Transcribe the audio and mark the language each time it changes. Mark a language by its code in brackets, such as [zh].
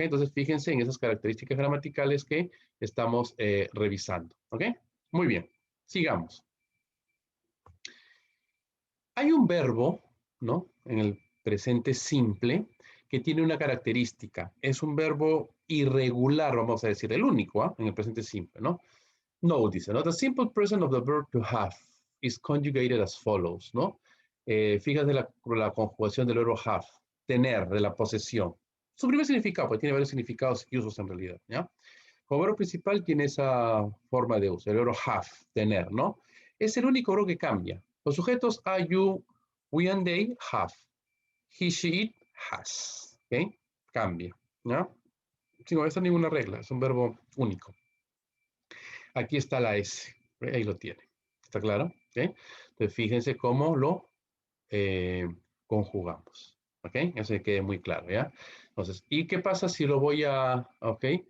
[es] Entonces, fíjense en esas características gramaticales que estamos revisando, ¿ok? Muy bien, sigamos. Hay un verbo, ¿no? En el presente simple que tiene una característica. Es un verbo irregular, vamos a decir, el único, ¿ah? En el presente simple, ¿no? No, dice, [en] ¿no? The simple present of the verb to have is conjugated as follows, ¿no? [es] Fíjate la conjugación del verbo have, tener, de la posesión. Su primer significado, porque tiene varios significados y usos en realidad, ¿ya? Como verbo principal tiene esa forma de uso, el verbo have, tener, ¿no? Es el único verbo que cambia. Los sujetos [en] are, you, we and they have. He, she, it, has. ¿Ok? [es] Cambia, ¿no? Sin molestar ninguna regla, es un verbo único. Aquí está la S, ahí lo tiene. ¿Está claro? ¿Okay? Entonces fíjense cómo lo conjugamos. ¿Ok? Eso que quede muy claro, ¿ya? Entonces, ¿y qué pasa si lo voy a, ok?